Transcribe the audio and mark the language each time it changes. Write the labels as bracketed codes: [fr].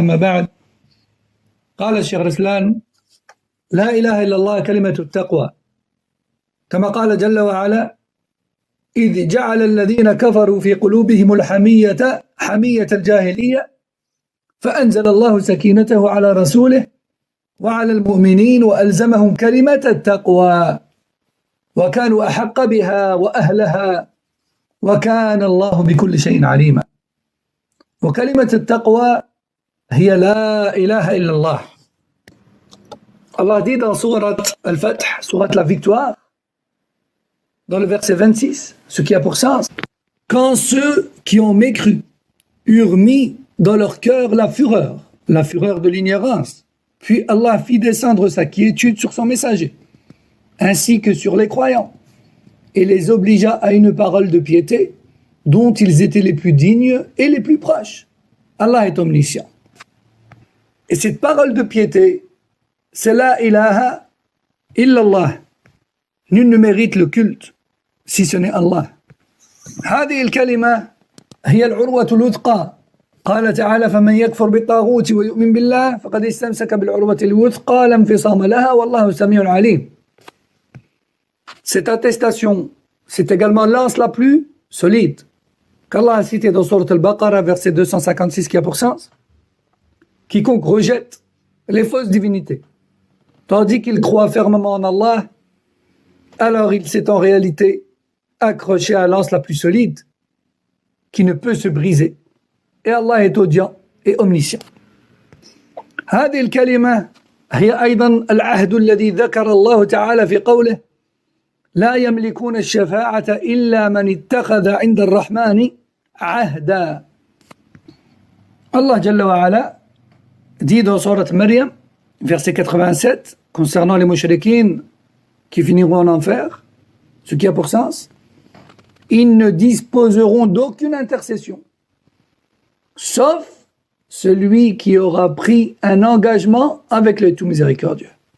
[ar] ما بعد، قال الشيخ رسلان: لا إله إلا الله كلمة التقوى، كما قال جل وعلا: إذ جعل الذين كفروا في قلوبهم الحمية حمية الجاهلية فأنزل الله سكينته على رسوله وعلى المؤمنين وألزمهم كلمة التقوى وكانوا أحق بها وأهلها وكان الله بكل شيء عليما. وكلمة التقوى هي لا إله إلا الله. [fr] Allah dit dans Surat Al-Fath, Surat la victoire, dans le verset 26, ce qui a pour sens: quand ceux qui ont mécru eurent mis dans leur cœur la fureur de l'ignorance, puis Allah fit descendre sa quiétude sur son messager, ainsi que sur les croyants, et les obligea à une parole de piété dont ils étaient les plus dignes et les plus proches. Allah est omniscient. Et cette parole de piété, c'est [ar] la ilaha illallah. [fr] Nul ne mérite le culte si ce n'est Allah. [ar] هذه الكلمة هي العروة الوثقى. قال تعالى: فمن يكفر بالطاغوت ويؤمن بالله فقد استمسك بالعروة الوثقى لا انفصام لها والله سميع عليم. [fr] Cette attestation, c'est également l'anse la plus solide qu'Allah a cité dans Surat Al-Baqarah, verset 256, qui a pour sens: quiconque rejette les fausses divinités tandis qu'il croit fermement en Allah, alors il s'est en réalité accroché à l'anse la plus solide qui ne peut se briser, et Allah est audient et omniscient. [ar] هذه الكلمة هي أيضا العهد الذي ذكر الله تعالى في قوله: لا يملكون الشفاعة إلا من اتخذ عند الرحمن عهدا. [fr] Allah Jalla wa Ala dit dans Surat Maryam, verset 87, concernant les mushrikines qui finiront en enfer, ce qui a pour sens: ils ne disposeront d'aucune intercession, sauf celui qui aura pris un engagement avec le tout miséricordieux.